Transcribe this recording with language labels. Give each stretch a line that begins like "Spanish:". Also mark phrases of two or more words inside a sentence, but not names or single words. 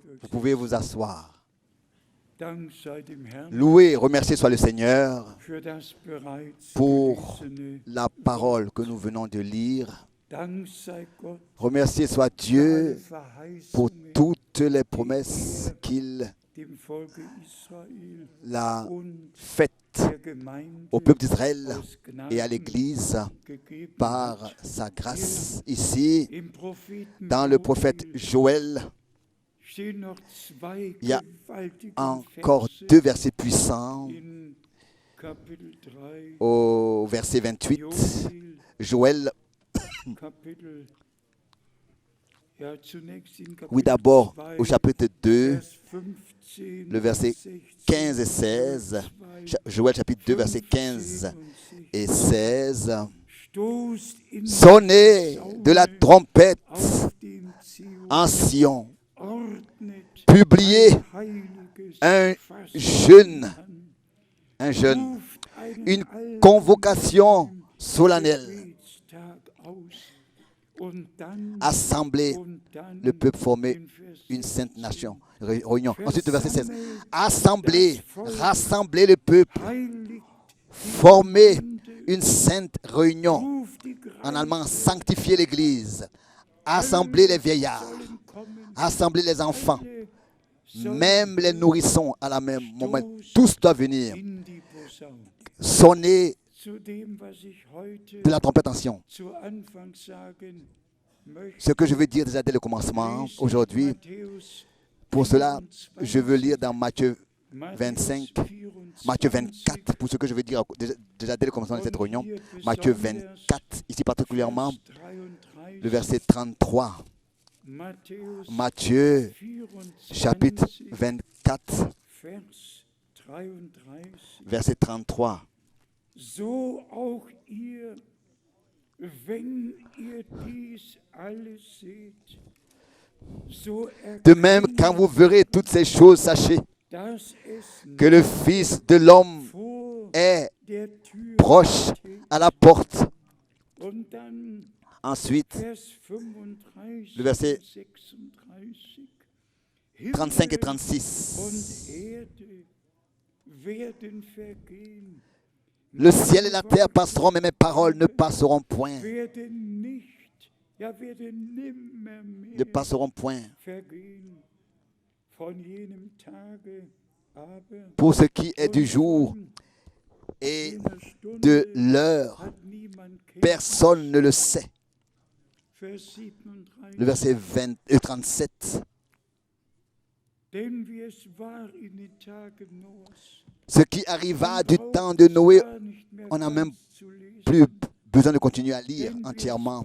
French: pouvez vous asseoir.
German: Dank sei dem Herrn
French: Loué, remercié soit le Seigneur
German: für das bereits
French: pour
German: gelesene.
French: la parole que nous venons de lire.
German: Dank sei Gott
French: Remercié soit
German: für alle
French: Dieu pour
German: Verheißungen
French: toutes les promesses qu'il
German: dem Volke Israel
French: a
German: und
French: faites
German: der Gemeinde
French: au peuple d'Israël
German: aus Gnaden
French: et à l'Église
German: gegeben
French: par
German: hat.
French: sa grâce. Ici,
German: Im Propheten
French: dans le prophète Joël,
German: stehen noch zwei
French: il y a
German: gewaltige
French: encore
German: Verse
French: 2 versets puissants.
German: in Kapitel 3,
French: Au verset 28,
German: Joel,
French: Joël,
German: Kapitel, ja, zunächst in Kapitel
French: oui d'abord
German: 2,
French: au chapitre 2,
German: Vers 15,
French: le verset
German: 16,
French: 15 et 16, Joël chapitre 2, verset 15 et 16,
German: stoßt in
French: sonnez de la trompette
German: auf dem Zion,
French: en Sion,
German: ordnet
French: publiez
German: heiliges
French: un
German: Fasten
French: jeûne,
German: an,
French: un jeûne,
German: ruft einen
French: une
German: allgemeinen
French: convocation solennelle,
German: Gebetstag aus. Und dann,
French: assemblez le peuple, former
German: in Vers
French: une
German: 16,
French: sainte nation, réunion. Ensuite, le verset 16, assemblez, rassemblez le peuple,
German: heiligt
French: formez une sainte réunion.
German: ruft die
French: En allemand, sanctifiez l'Église, assemblez les vieillards,
German: sollen kommen,
French: assemblez les enfants,
German: sollen
French: même les nourrissons à la même moment. Tous doivent venir
German: in die Posaune.
French: sonner
German: Zu dem, was ich heute
French: de la trompette en Sion.
German: zu Anfang sagen möchte,
French: Ce que je veux dire déjà dès le commencement,
German: lese ich
French: aujourd'hui,
German: Matthäus
French: pour cela,
German: 24,
French: je veux lire dans Matthieu
German: Matthäus 25, 24,
French: Matthieu 24, pour ce que je veux dire déjà dès le commencement de cette réunion. Matthieu 24, ici particulièrement,
German: Vers
French: le
German: 33,
French: verset 33.
German: Matthäus
French: Matthieu
German: 24,
French: chapitre 24,
German: Vers 33.
French: verset 33.
German: So auch ihr, wenn ihr dies alles seht, so
French: De même, quand vous verrez toutes ces choses, sachez
German: dass es
French: que le Fils de l'homme
German: vor
French: est
German: der Tür
French: proche
German: steht.
French: à la porte.
German: Und dann
French: Ensuite,
German: Vers 35,
French: le verset
German: 36.
French: 35 et
German: Himmel
French: 36.
German: und Erde werden vergehen,
French: Le ciel et la terre passeront, mais mes paroles ne passeront point.
German: werden nicht, ja werden nimmer
French: Ne
German: mehr
French: passeront point.
German: vergehen. Von jenem Tage aber
French: Pour ce qui est du
German: und
French: jour
German: von
French: et
German: jener Stunde
French: de l'heure,
German: hat niemand
French: personne ne le sait.
German: Vers 37.
French: Le verset 37.
German: Denn wie es war in den Tagen Noahs,
French: Ce qui arriva du temps de Noé, on n'a même plus besoin de continuer à lire entièrement.